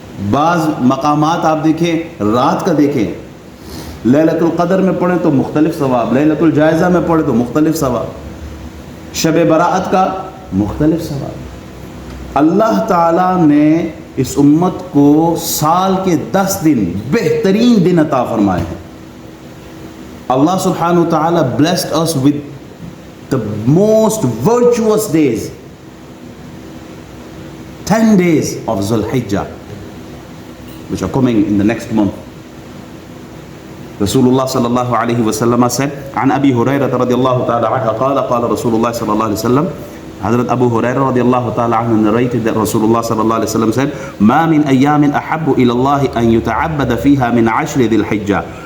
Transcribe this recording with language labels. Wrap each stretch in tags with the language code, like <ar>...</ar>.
<ur>بعض مقامات آپ دیکھیں رات کا دیکھیں، لیلۃ القدر میں پڑھیں تو مختلف ثواب، لیلۃ الجائزہ میں پڑھیں تو مختلف ثواب، شب براءت کا مختلف ثواب. اللہ تعالیٰ نے اس امت کو سال کے 10 دن بہترین دن عطا فرمائے ہیں.</ur> <ar>اللہ سبحانہ وتعالی</ar> <en>blessed us with the most virtuous days. 10 days of Zulhijjah, which are coming in the next month. Rasulullah sallallahu alayhi wa sallam said,</en> <ar>عن أبي هريرة رضي الله تعالى عنه قال قال رسول الله صلى الله عليه وسلم. Hazrat Abu Hurairah رضي الله تعالى عنه</ar> <en>narrated that Rasulullah sallallahu alayhi wa sallam said,</en> <ar>ما من أيام أحب إلى الله أن يتعبد فيها من 10 ذي الحجة.</ar>